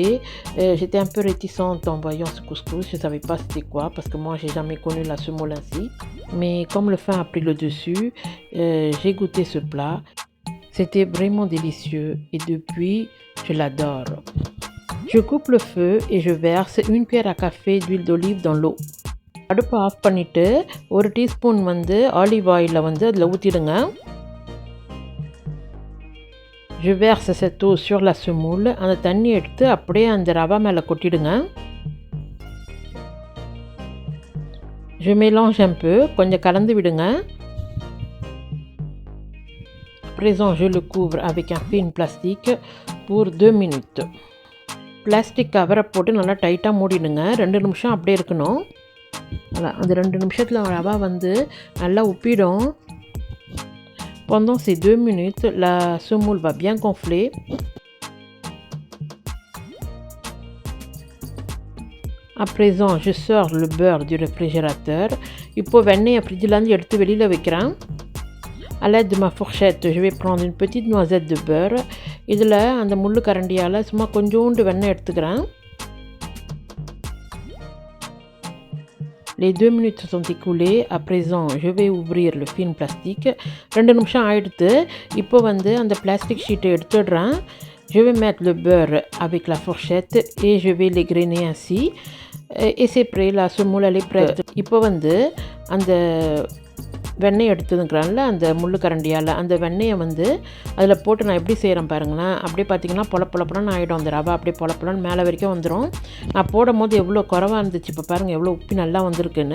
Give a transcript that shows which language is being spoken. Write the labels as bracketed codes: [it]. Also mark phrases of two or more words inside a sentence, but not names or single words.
[fr] J'étais un peu réticente en voyant ce couscous. Je ne savais pas c'était quoi parce que moi, j'ai jamais connu la semoule ainsi. Mais comme le faim a pris le dessus, j'ai goûté ce plat. C'était vraiment délicieux et depuis, je l'adore. Je coupe le feu et je verse 1 cuillère à café d'huile d'olive dans l'eau. [ta] அடுப்பு ஆஃப் பண்ணிவிட்டு 1 டீஸ்பூன் வந்து [en] olive oil [ta] வந்து அதில் ஊற்றிடுங்க. [fr] Je verse cette eau sur la semoule. [ta] அந்த தண்ணி எடுத்து அப்படியே அந்த ரவா மேலே கொட்டிடுங்க. [fr] Je mélange un peu, [ta] கொஞ்சம் கலந்து விடுங்க. [fr] À présent, je le couvre avec un film plastique pour 2 minutes. [en] plastic cover [ta] போட்டு நல்லா டைட்டாக மூடிடுங்க. 2 நிமிஷம் அப்படியே இருக்கணும். அதான் அந்த 2 நிமிஷத்தில் ரவா வந்து நல்லா உப்பிடும். [fr] Pendant ces 2 minutes, la semoule va bien gonfler. À présent, je sors le beurre du réfrigérateur. [ta] இப்போ வெண்ணெயை ஃப்ரிட்ஜிலேருந்து எடுத்து வெளியில் வைக்கிறேன். [fr] À l'aide de ma fourchette, je vais prendre une petite noisette de beurre. [ta] இதில் அந்த முள்ளு கரண்டியால் சும்மா கொஞ்சோண்டு வெண்ணெய் எடுத்துக்கிறேன். [fr] Les 2 minutes sont écoulées. À présent, je vais ouvrir le film plastique. [ta] 2 நிமிஷம் ஆயிடுத்து. இப்போ வந்து அந்த [en] plastic sheet [ta] எடுத்துடுறேன். [fr] Je vais mettre le beurre avec la fourchette et je vais l'égrainer ainsi. Et c'est prêt, la semoule elle est prête. [ta] இப்போ வந்து அந்த வெண்ணெய் எடுத்துக்கிறான்ல அந்த முள்ளு கரண்டியால் அந்த வெண்ணெயை வந்து அதில் போட்டு நான் எப்படி செய்கிறேன் பாருங்களேன். அப்படியே பார்த்திங்கன்னா பொலப்பொலன்னு ஆகிடும். அந்த ரவா அப்படியே பொலப்பொலன்னு மேலே வரைக்கும் வந்துடும். நான் போடும் போது எவ்வளோ குறவாக இருந்துச்சு, இப்போ பாருங்கள் எவ்வளோ உப்பி நல்லா வந்திருக்குன்னு.